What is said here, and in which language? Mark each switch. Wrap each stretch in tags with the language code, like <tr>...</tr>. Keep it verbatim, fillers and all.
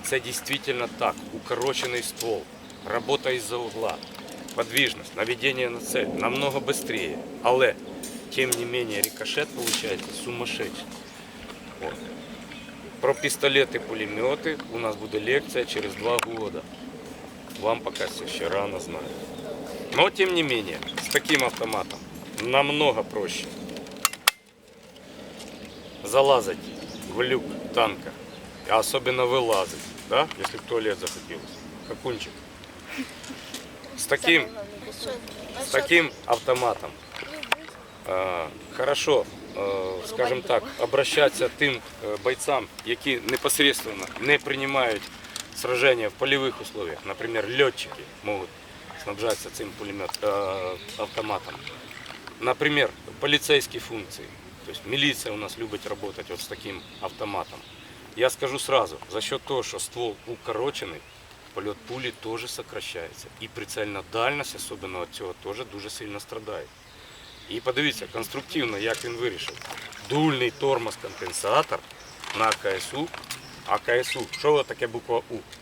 <uk>Це дійсно так. Укорочений ствол, робота із-за угла, подвижність, наведення на цель намного швидше. Але, тим не менше, рикошет виходить сумасшедший. От. Про пістолети, пулемети у нас буде лекція через два роки. Вам поки все ще рано знати. Но, тим не менше, з таким автоматом намного проще залазать в люк танка,</uk> <ru>а особенно вылазать, да, если в туалет захотелось, как кунчик. С таким, с таким автоматом э, хорошо, э, скажем так, обращаться тим э, бойцам,</ru> <uk>які непосредственно не приймають</uk> <ru>сражения в полевых условиях. Например, летчики могут снабжаться</ru> <uk>цим</uk> <ru>пулемет, э, автоматом. Например, полицейские функции. То есть милиция у нас любит работать вот с таким автоматом. Я скажу сразу, за счет того, что ствол укороченный, полет пули тоже сокращается. И прицельная дальность, особенно от</ru> <uk>цього,</uk> <ru>тоже дуже сильно страдает.</ru> <uk>І подивіться, конструктивно, як він вирішив. Дульний тормоз-компенсатор на КСУ. А КСУ, що воно таке буква У?</uk>